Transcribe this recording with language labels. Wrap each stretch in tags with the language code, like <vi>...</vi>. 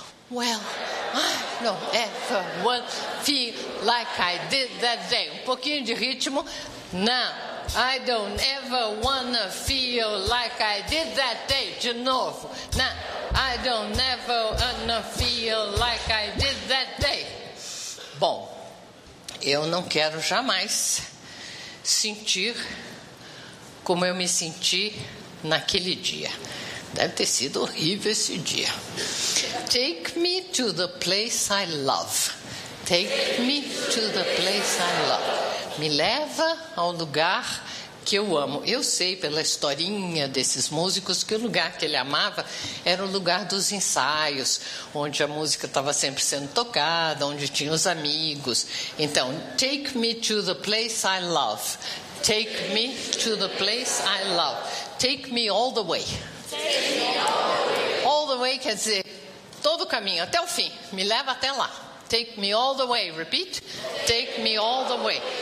<en>Well, I don't ever wanna feel like I did that day.</en> <pt>Um pouquinho de ritmo.</pt> <en>Now. I don't ever wanna feel like I did that day.</en> <pt>De novo.</pt> <en>Now, I don't ever wanna feel like I did that day.</en> <pt>Bom, eu não quero jamais sentir como eu me senti naquele dia. Deve ter sido horrível esse dia.</pt> <en>Take me to the place I love. Take me to the place I love.</en> <pt>Me leva ao lugar que eu amo. Eu sei pela historinha desses músicos que o lugar que ele amava era o lugar dos ensaios, onde a música estava sempre sendo tocada, onde tinha os amigos.</pt> <en>Então, take me to the place I love. Take me to the place I love. Take me all the way. Take me all the way. All the way</en> <pt>quer dizer todo o caminho, até o fim. Me leva até lá.</pt> <en>Take me all the way, repeat. Take me all the way.</en>